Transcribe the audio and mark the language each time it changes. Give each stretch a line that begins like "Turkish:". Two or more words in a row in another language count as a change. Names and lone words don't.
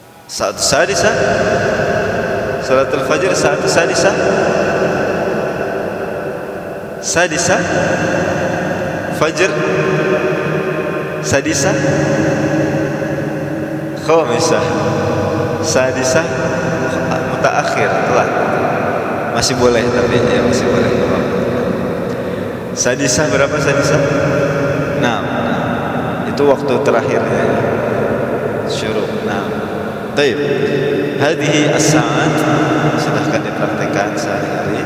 Arabic: ساعة سادسة، صلاة الفجر ساعة سادسة، سادسة، فجر، سادسة، خامسة، سادسة، متأخر,
Indonesian: telat. Masih boleh tapi ya masih boleh. Sadisah berapa sadisah? 6. Itu waktu terakhirnya. Syuruk. Baik.
Arabic: هذه الساعات,
Indonesian: silahkan dipraktekkan sehari-hari.